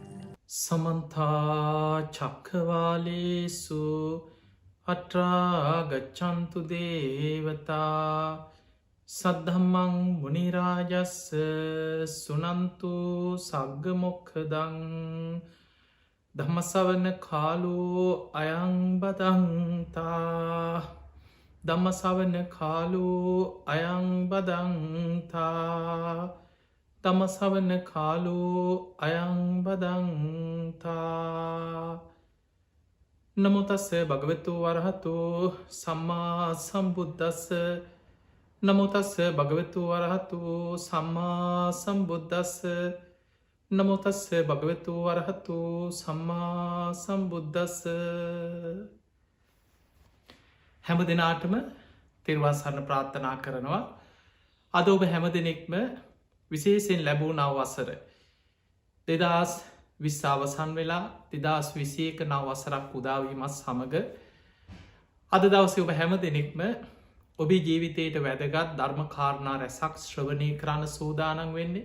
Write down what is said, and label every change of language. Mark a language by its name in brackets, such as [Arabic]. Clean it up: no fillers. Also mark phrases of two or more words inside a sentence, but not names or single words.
[Pali] සමන්තා චක්ඛවාලේසු අත්‍රා ගච්ඡන්තු දේවතා සද්ධම්මං මුනි රාජස්ස සුනන්තු සග්ග මොක්ඛදං ධම්මසවන කාලෝ අයං බදන්තා ධම්මසවන කාලෝ අයං බදන්තා තමසවන කාලෝ අයං බදන්තා නමුතස්ස භගවතු වරහතු සම්මා සම්බුද්දස්ස නමුතස්ස භගවතු වරහතු සම්මා සම්බුද්දස්ස නමුතස්ස භගවතු වරහතු සම්මා සම්බුද්දස්ස. [Sinhala] හැම දෙනාටම තෙරුවන් සරණ ප්‍රාර්ථනා කරනවා. අද ඔබ හැම දෙනෙක්ම විශේෂයෙන් ලැබූ නව වසර 2020 අවසන් වෙලා 2021 නව වසරක් උදාවීමත් සමඟ අද දවසේ ඔබ හැම දෙනෙක්ම ඔබේ ජීවිතයට වැදගත් ධර්ම කාරණා රැසක් ශ්‍රවණය කරන්න සූදානම් වෙන්නේ.